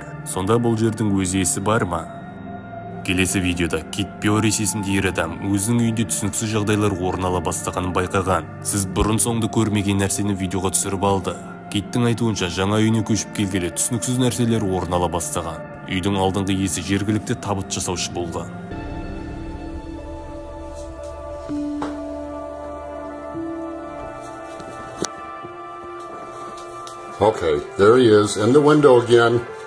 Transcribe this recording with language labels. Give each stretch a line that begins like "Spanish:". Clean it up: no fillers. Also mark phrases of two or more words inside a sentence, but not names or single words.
Kazakh: Сонда бұл жердің өз иесі бар ма? Келесі видеода Кит Пиорис есімді ер адам өзінің үйінде түсініксіз жағдайлар орын ала бастағанын байқаған. Сіз бұрын соңды көрмеген нәрсені видеоға түсіріп алды. Киттің айтуынша жаңа үйіне көшіп келгелі түсініксіз нәрселер орын ала бастаған. Үйдің алдыңғы иесі жергілікті табыт жасаушы болған.
English: Okay, there he is, in the window again.